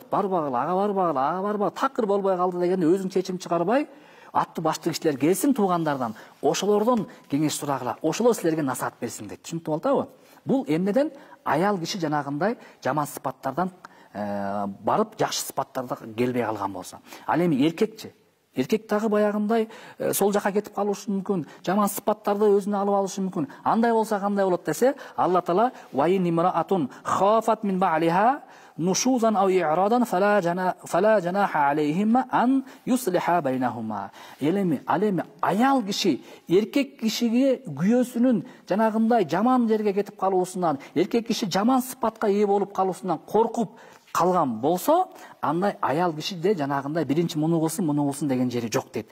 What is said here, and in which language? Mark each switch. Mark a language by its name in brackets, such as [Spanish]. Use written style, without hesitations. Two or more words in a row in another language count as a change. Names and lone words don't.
[Kyrgyz] Барбагыла, ага барбагыла, ага барбагыла, такыр болбой калды дегенде өзүң чечим чыгарбай, аттуу баштуу кишилер келсин туугандардан, ошолордон кеңеш сурагыла, ошолор силерге насаат берсин дейт. Түшүнүктүү болду атабы? Бул эмнеден? Аял киши жанагындай жаман сыпаттардан барып жакшы сыпаттарда келбей калган болсо. Ал эми эркекчи? Эркек дагы баягындай сол жака кетип калышы мүмкүн, жаман сыпаттарды өзүнө алып алышы мүмкүн. Андай болсо кандай болот десе, Алла Таала [Arabic] وإن امرأة خافت من بعلها نشوزا أو إعراضا فلا جناح عليهما أن يصلحا بينهما. [Kyrgyz] Элеми аял киши эркек кишиге күйөөсүнүн жанагындай жаман жерге кетип калуусунан, эркек киши жаман сыпатка ээ болуп калуусунан коркуп калган болсо, андай аял киши де жанагындай биринчи муну кылсын деген жери жок дейт.